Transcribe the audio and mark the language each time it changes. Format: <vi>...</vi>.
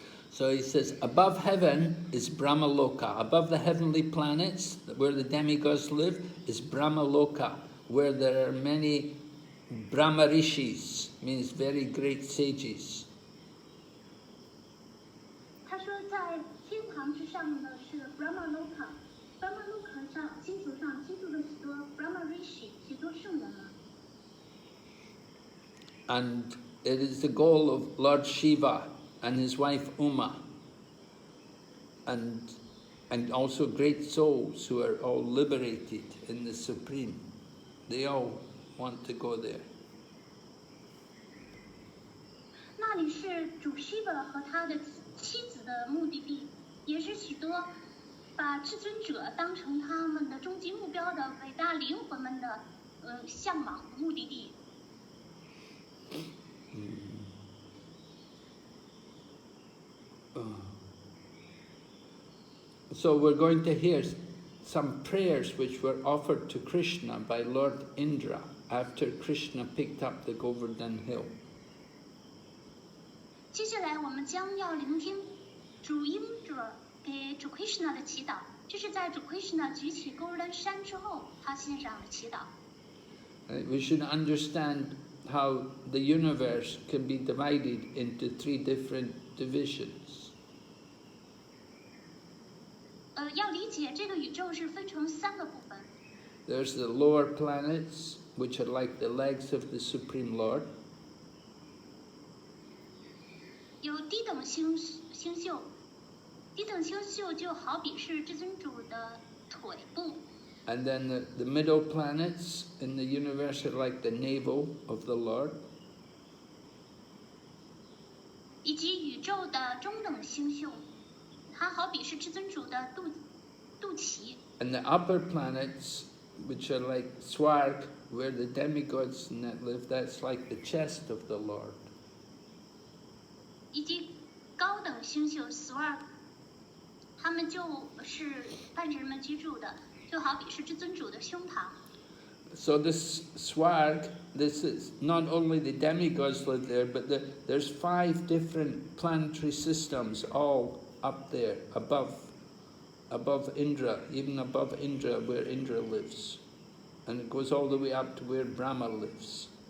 <en>So he says, above heaven is Brahmaloka. Above the heavenly planets, where the demigods live, is Brahmaloka, where there are many Brahma Rishis, means very great sages.</en> <zh>他说，在天堂之上的是 Brahmaloka 上星球上居住的许多 Brahma Rishi， 许多圣人们。</zh> <en>And it is the goal of Lord Shiva and his wife Uma, and also great souls who are all liberated in the Supreme. They all want to go there.</en> <zh>那里是主 Shiva 和他的妻子的目的地，也是许多把至尊者当成他们的终极目标的伟大灵魂们的向往目的地。</zh> <en>So we're going to hear some prayers which were offered to Krishna by Lord Indra after Krishna picked up the Govardhan hill.</en> <zh>接下来我们将要聆听主英者给主 Krishna 的祈祷，这是在主 Krishna 举起勾尔丹山之后，他献上的祈祷。</zh> <en>We should understand how the universe can be divided into three different divisions.</en> <zh>要理解这个宇宙是分成三个部分。</zh> <en>There's the lower planets, which are like the legs of the Supreme Lord.</en> <zh>有低等星宿，低等星宿就好比是至尊主的腿部。</zh> <en>And then the middle planets in the universe are like the navel of the Lord.</en> <zh>以及宇宙的中等星宿，它好比是至尊主的肚脐。</zh> <en>And the upper planets, which are like Swarg, where the demigods in that live, that's like the chest of the Lord.</en> <zh>以及高等星宿 Swarg， 他们就是半神们居住的，就好比是至尊主的胸膛。</zh> <en>So this Swarg, this is not only the demigods live there, but there's 5 different planetary systems all up there, above Indra, even above Indra, where Indra lives. And it goes all the way up to where Brahma lives.</en>